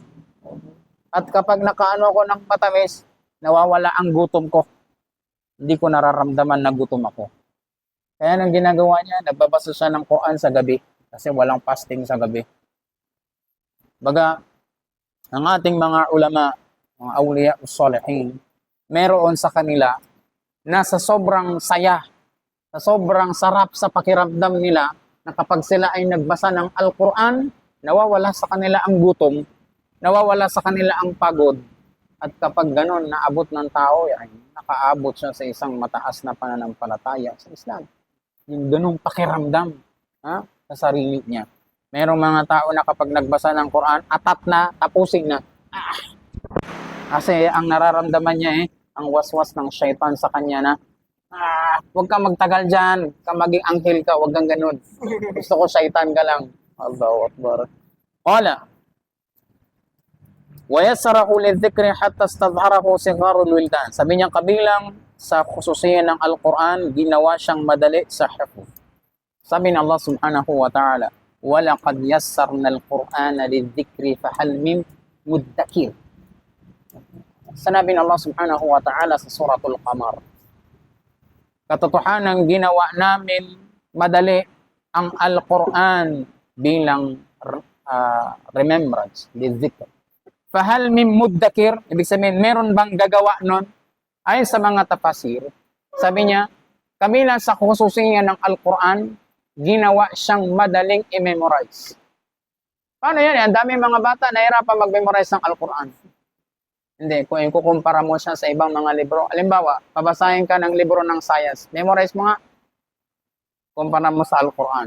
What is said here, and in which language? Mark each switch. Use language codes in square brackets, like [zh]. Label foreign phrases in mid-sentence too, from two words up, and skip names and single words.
[tl] At kapag nakaano ako ng matamis, nawawala ang gutom ko. Hindi ko nararamdaman na gutom ako. Kaya nang ginagawa niya, nagbabasa siya ng Quran sa gabi kasi walang fasting sa gabi. Baga, ang ating mga ulama, mga [ar] أولياء الصالحين, [tl] meron sa kanila na sa sobrang saya, sa sobrang sarap sa pakiramdam nila na kapag sila ay nagbasa ng Al-Quran, nawawala sa kanila ang gutom, nawawala sa kanila ang pagod, at kapag ganon naabot ng tao, ay nakaabot siya sa isang mataas na pananampalataya sa Islam. Yung ganong pakiramdam sa sarili niya. Merong mga tao na kapag nagbasa ng Quran, atat na, tapusin na. Kasi ang nararamdaman niya ang waswas ng syaitan sa kanya na, huwag kang magtagal dyan, ka maging anghel ka, huwag kang ganun. Gusto ko syaitan ka lang. [ar] الله أكبر. قال ويسره للذكر حتى استظهره صغار الولدان. [tl] Sabi niya kabilang sa khususiyan ng Al-Quran, ginawa siyang madali sa hifz. Sabi ng Allah [ar] سبحانه وتعالى, وَلَقَدْ يَسَّرْنَا الْقُرْآنَ لِلذِّكْرِ فَهَلْ مِن مُدَّكِرٍ. [tl] Sanabi ng Allah [ar] سبحانه وتعالى [tl] sa Suratul Qamar, katotohanan ginawa namin madali ang Al-Quran bilang remembrance, lidhikr. [ar] فهل من مدكر, [tl] ibig sabihin, meron bang gagawa nun? Ayon sa mga tafasir, sabi niya, kabilang sa khususiyan ng Al-Quran, ginawa siyang madaling i-memorize. Paano yan? Ang dami mga bata nahirapan mag-memorize ng Al-Quran. Hindi, kung ikukumpara mo siya sa ibang mga libro, halimbawa, pabasahin ka ng libro ng science, memorize mo nga, kumpara mo sa Al-Quran.